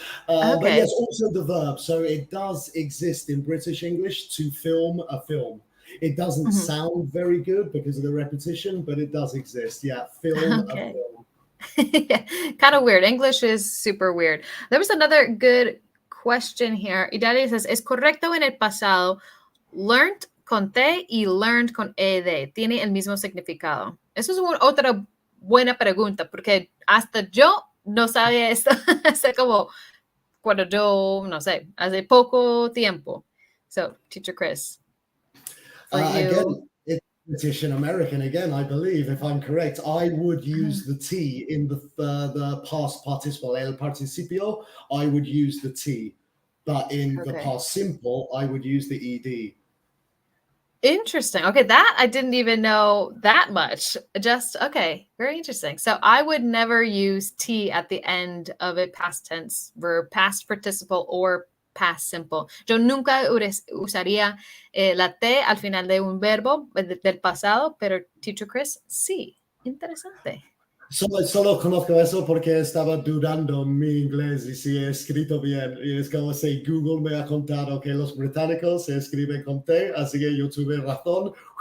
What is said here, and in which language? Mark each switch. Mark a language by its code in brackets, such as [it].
[en] But yes, also the verb. So it does exist in British English to film a film. It doesn't sound very good because of the repetition, but it does exist. Yeah, film a film. Kind of weird. English is super weird. There was another good question here. [es] Idalia says, ¿Es correcto en el pasado? Learned con T y learned con ED. ¿Tiene el mismo significado? Eso es otra buena pregunta, porque hasta yo no sabía esto hace como cuando yo, no sé, hace poco tiempo. [en] So, Teacher Chris. Again, it's British and American again, I believe, if I'm correct. I would use the T in the past participle, el participio, I would use the T. But in the past simple, I would use the ED. Interesting. Okay, that I didn't even know that much. Just, okay, very interesting. So I would never use T at the end of a past tense verb, past participle or past simple. [es] Yo nunca usaría la T al final de un verbo del pasado, pero Teacher Chris, sí. Interesante. Solo conozco eso porque estaba dudando en mi inglés y si he escrito bien. Y es como si Google me ha contado que los británicos se escriben con T, así que yo tuve razón.